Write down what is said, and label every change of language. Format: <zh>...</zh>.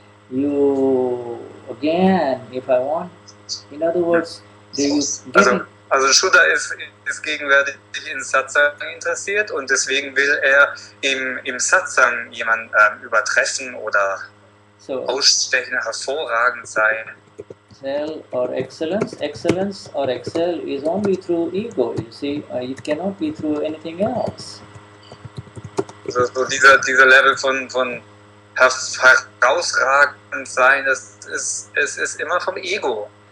<en>You again, if I want, in other words,</en> <de>also Shuddha ist gegenwärtig in Satsang interessiert, und deswegen will er im Satsang jemanden übertreffen oder ausstechen, hervorragend sein.</de> <en>Excel or excellence or excel is only through ego, you see, it cannot be through anything else.</en> <de>Also so dieser Level von herausragend sein, es ist immer vom Ego.</de>